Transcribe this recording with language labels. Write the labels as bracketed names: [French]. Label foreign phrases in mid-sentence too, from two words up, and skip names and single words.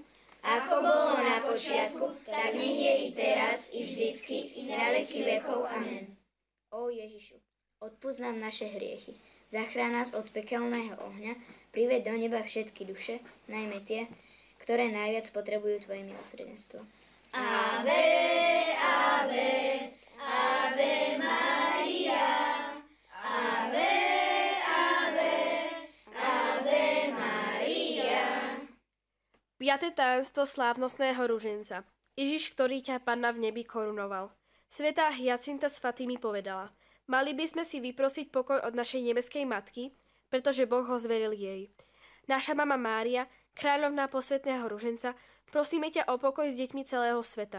[Slovak] ako bolo na počiatku, tak nech je i teraz, i vždycky, i na veky vekov. Amen. Ó Ježišu, odpusť nám naše hriechy, zachráň nás od pekelného ohňa, priveď do neba všetky duše, najmä tie, ktoré najviac potrebujú Tvoje milosrdenstvo. [Latin] Ave, ave, ave Maria, ave, ave, ave Maria. [Slovak] 5. tajomstvo slávnostného ruženca. Ježiš, ktorý ťa Panna v nebi korunoval. Svätá Hyacinta z Fatimy povedala: mali by sme si vyprosiť pokoj od našej nebeskej matky, pretože Boh ho zveril jej. Naša mama Mária, kráľovná posvätného ruženca, prosíme ťa o pokoj s deťmi celého sveta.